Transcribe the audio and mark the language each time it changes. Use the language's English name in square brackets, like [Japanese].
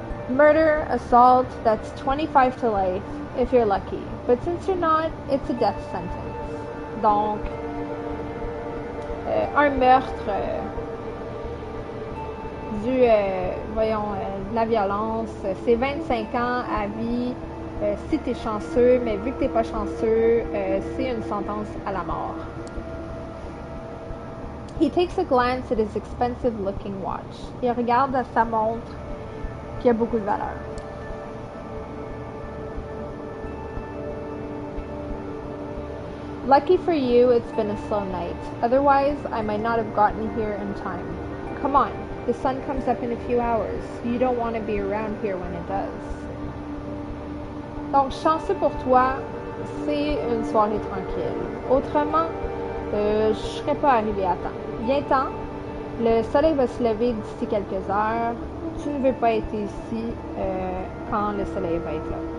[English] Murder, assault, that's 25 to life, if you're lucky. But since you're not, it's a death sentence. [French] Donc, un meurtre de la violence, c'est 25 ans à vie si t'es chanceux, mais vu que t'es pas chanceux, c'est une sentence à la mort. [English] He takes a glance at his expensive looking watch. [French] Il regarde à sa montre qui a beaucoup de valeur. [English] Lucky for you, it's been a slow night. Otherwise, I might not have gotten here in time. Come on, the sun comes up in a few hours. You don't want to be around here when it does. [French] Donc, chanceux pour toi, c'est une soirée tranquille. Autrement, je serais pas arrivée à temps. Viens-t'en, le soleil va se lever d'ici quelques heures. Tu ne veux pas être ici quand le soleil va être là.